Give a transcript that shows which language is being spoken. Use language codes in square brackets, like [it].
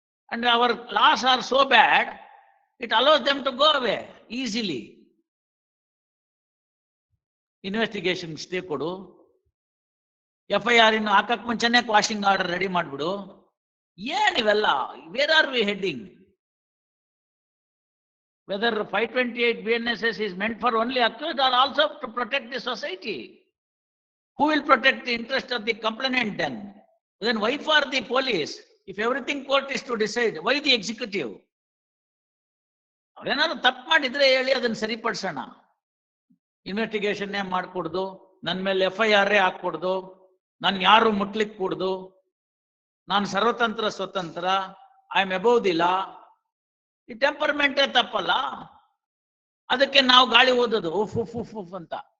[en] And our laws are so bad, it allows them to go away easily. [kn] Investigation stay kodu, FIR in ಹಾಕಕ್ ಮುಂಚೆನೆ ಕ್ವಾಶಿಂಗ್ order ready ಮಾಡ್ಬಿಡು. ಏನಿವೆಲ್ಲ? [en] Where are we heading? Whether 528 BNSS is meant for only accused or also to protect the society? Who will protect the interest of the complainant then? Then why for the police? If everything court is to decide, why the executive? [kn] ಅವ್ರೇನಾದ್ರು ತಪ್ಪು ಮಾಡಿದ್ರೆ ಹೇಳಿ, ಅದನ್ನ ಸರಿಪಡಿಸೋಣ. Investigation ಮಾಡ್ಕೊಡ್ದು, ನನ್ನ ಮೇಲೆ FIR ಹಾಕೊಡ್ದು, ನಾನು ಯಾರು ಮುಟ್ಲಿಕ್ಕೆ ಕೂಡ್ದು, ನಾನು ಸರ್ವತಂತ್ರ ಸ್ವತಂತ್ರ, [en] I am above the law. [kn] ಈ ಟೆಂಪರ್ಮೆಂಟೇ ತಪ್ಪಲ್ಲ. ಅದಕ್ಕೆ ನಾವು ಗಾಳಿ ಓದೋದು ಉಫ್ ಉಫ್ ಉಫ್ ಉಫ್ ಅಂತ.